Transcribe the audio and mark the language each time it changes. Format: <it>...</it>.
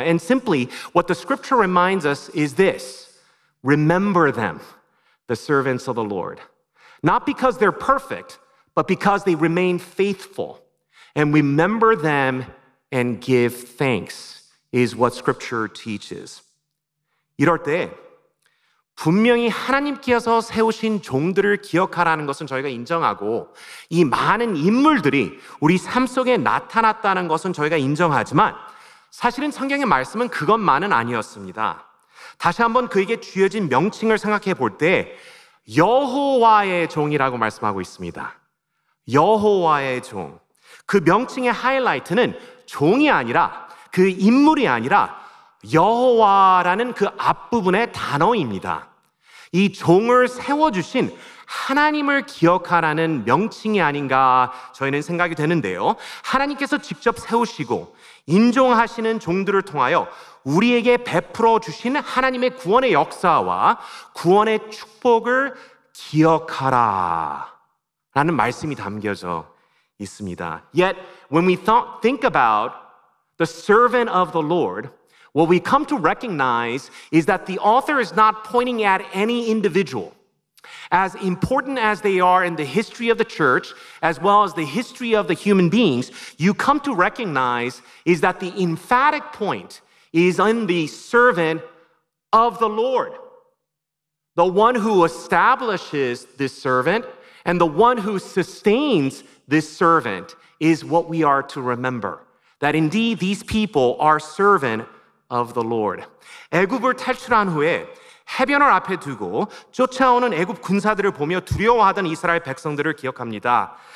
<en>And simply, what the scripture reminds us is this: remember them, the servants of the Lord. Not because they're perfect, but because they remain faithful. And remember them and give thanks is what scripture teaches.</en> <ko>이럴 때 분명히 하나님께서 세우신 종들을 기억하라는 것은 저희가 인정하고 이 많은 인물들이 우리 삶 속에 나타났다는 것은 저희가 인정하지만 사실은 성경의 말씀은 그것만은 아니었습니다. 다시 한번 그에게 주어진 명칭을 생각해 볼 때 여호와의 종이라고 말씀하고 있습니다. 여호와의 종. 그 명칭의 하이라이트는 종이 아니라 그 인물이 아니라 여호와라는 그 앞부분의 단어입니다. 이 종을 세워주신 하나님을 기억하라는 명칭이 아닌가 저희는 생각이 되는데요. 하나님께서 직접 세우시고 인종하시는 종들을 통하여 우리에게 베풀어 주신 하나님의 구원의 역사와 구원의 축복을 기억하라 라는 말씀이 담겨져 있습니다.</ko> <en>Yet, when we think about the servant of the Lord, what we come to recognize is that the author is not pointing at any individual. As important as they are in the history of the church, as well as the history of the human beings, you come to recognize is that the emphatic point is in the servant of the Lord. The one who establishes this servant and the one who sustains this servant is what we are to remember. That indeed these people are servant of the Lord.</en> <ko>애굽을 탈출한 후에 해변을 앞에 두고 쫓아오는 애굽 군사들을 보며 두려워하던 이스라엘 백성들을 기억합니다.</ko>